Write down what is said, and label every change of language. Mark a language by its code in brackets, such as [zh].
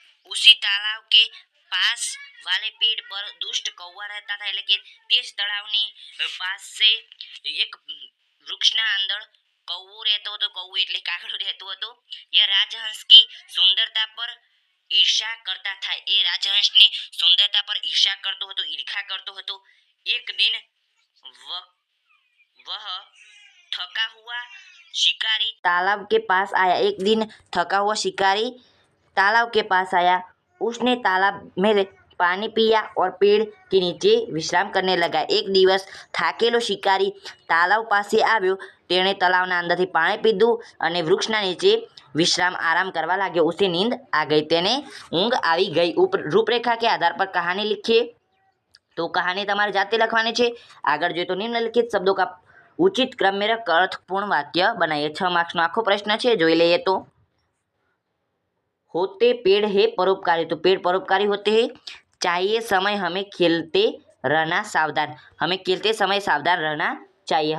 [hi] उसी तालाब के पास वाले पेड़ पर दुष्ट कौवा रहता था, [gu] એટલે કે તે જ તળાવની પાસે એક વૃક્ષના અંદર કૌવો રહેતો હતો। કૌવો એટલે કાગડો રહેતો હતો। [hi] यह राजहंस की सुंदरता पर ईर्ष्या करता था। [gu] એ રાજહંસની સુંદરતા પર ઈર્ષ્યા કરતો હતો, ઈર્ષા કરતો હતો। [hi] एक दिन वह थका हुआ शिकारी तालाब के पास आया। एक दिन थका हुआ शिकारी तालाब के पास आया। उसने तालाब में पानी पिया और पेड़ के नीचे विश्राम करने लगा। [gu] एक दिवस થાકેલો શિકારી તાલાવ પાસે આવ્યો। તેણે તળાવના અંદરથી પાણી પીધું અને વૃક્ષના નીચે વિશ્રામ આરામ કરવા लाग्યો। [hi] उसे नींद आ गई, [gu] તેને ઊંઘ આવી ગઈ। [hi] રૂપરેખા के आधार पर कहानी लिखिए। [gu] तो कहानी તમારે જાતે લખવાની છે। આગળ જોઈએ તો નિમ્નલિખિત [hi] शब्दों का उचित क्रम में रख अर्थपूर्ण वाक्य बनाइए। 6 [gu] मार्क्सનો આખો પ્રશ્ન છે, જોઈ લઈએ [hi] તો होते पेड़ है परोपकारी, तो पेड़ परोपकारी होते हैं। चाहिए समय हमें खेलते रहना सावधान, हमें खेलते समय सावधान रहना चाहिए।